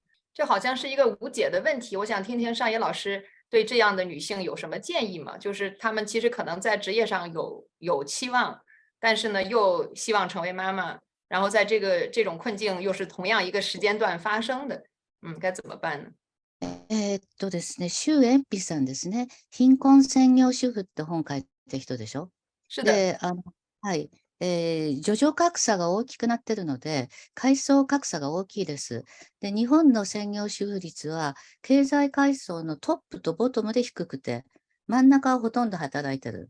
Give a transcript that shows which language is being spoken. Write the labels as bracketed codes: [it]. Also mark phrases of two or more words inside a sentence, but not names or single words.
[zh] 这好像是一个无解的问题。我想听听上野老师对这样的女性有什么建议吗？就是她们其实可能在职业上有期望，但是呢又希望成为妈妈，然后在这种困境又是同样一个时间段发生的，该怎么办呢？ [ja] ですね、周延比さんですね。貧困専業主婦って本書いた人でしょ。 [zh] 是的， [ja] で、はい。女女格差が大きくなってるので、階層格差が大きいです。で、日本の専業主婦率は、経済階層のトップとボトムで低くて、真ん中はほとんど働いてる。